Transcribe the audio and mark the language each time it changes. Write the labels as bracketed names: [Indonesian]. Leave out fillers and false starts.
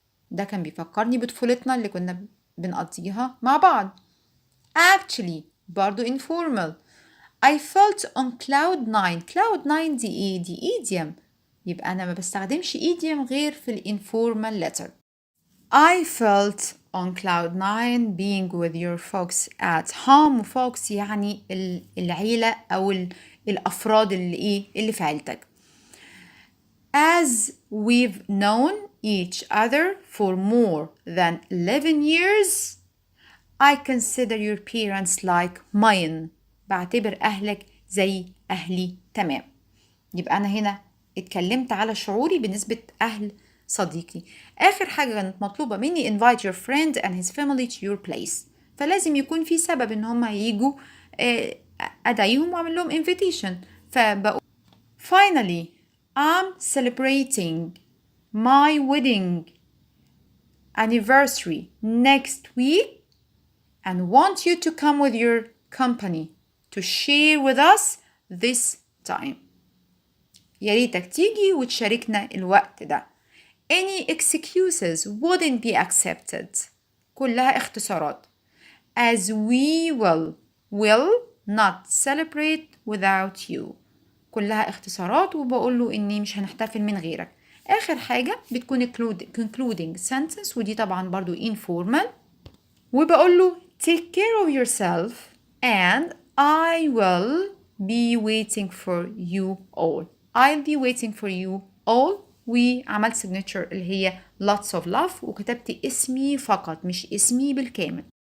[Arabic] ده كان بيفكرني بطفولتنا اللي كنا بنقضيها مع بعض. [English] Actually [Arabic] برضو [English] informal. I felt on cloud 9. [Arabic] cloud 9 دي ايه؟ دي idiom. يبقى أنا ما بستخدمش idiom غير في informal letter. [English] I felt on cloud 9 being with your folks at home. [Arabic] folks يعني العيلة أو الأفراد اللي في عيلتك. [English] As we've known each other for more than 11 years, I consider your parents like mine. [Arabic] بعتبر أهلك زي أهلي تمام. يبقى أنا هنا اتكلمت على شعوري بالنسبة أهل صديقي. آخر حاجة كانت مطلوبة مني [English] invite your friend and his family to your place. [Arabic] فلازم يكون في سبب إن هم ييجوا أدعيهم وأعمل لهم invitation. فبقول [English] finally I'm celebrating my wedding anniversary next week and want you to come with your company to share with us this time. [Arabic] يا ريتك تيجي وتشاركنا الوقت ده. [English] Any excuses wouldn't be accepted. [Arabic] كلها اختصارات. [English] As we will not celebrate without you. [Arabic] كلها اختصارات، وبقول له إني مش هنحتفل من غيرك. آخر حاجة بتكون [English] concluding sentence، [Arabic] ودي طبعا برضو [English] informal، [Arabic] وبقول له [English] take care of yourself and I will be waiting for you all. I'll be waiting for you all. [Arabic] وعملت signature اللي هي [English] lots of love، [Arabic] وكتبت اسمي فقط مش اسمي بالكامل.